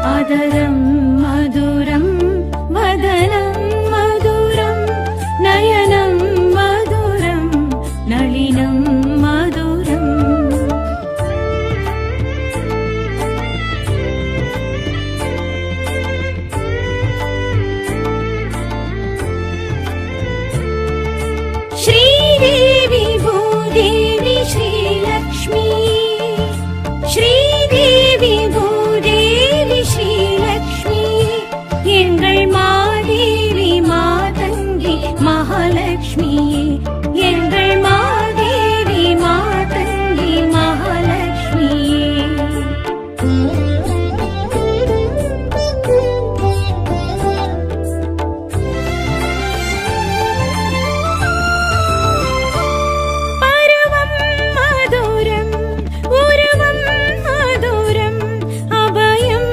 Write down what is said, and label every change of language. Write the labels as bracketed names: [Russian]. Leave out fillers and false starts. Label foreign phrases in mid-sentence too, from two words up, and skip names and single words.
[Sanskrit] अधरं मधुरं वदनं मधुरं नयनं मधुरं नलिनं मधुरं श्रीदेवी भूदेवी श्रीलक्ष्मी श्रीदेवी भूदेवी श्रीलक्ष्मी [Tamil] எங்கள் மாதேவி மாதங்கி மகாலட்சுமியே எங்கள் மாதேவி மாதங்கி மகாலட்சுமியே பருவம் மதுரம் உருவம் மதுரம் அபயம்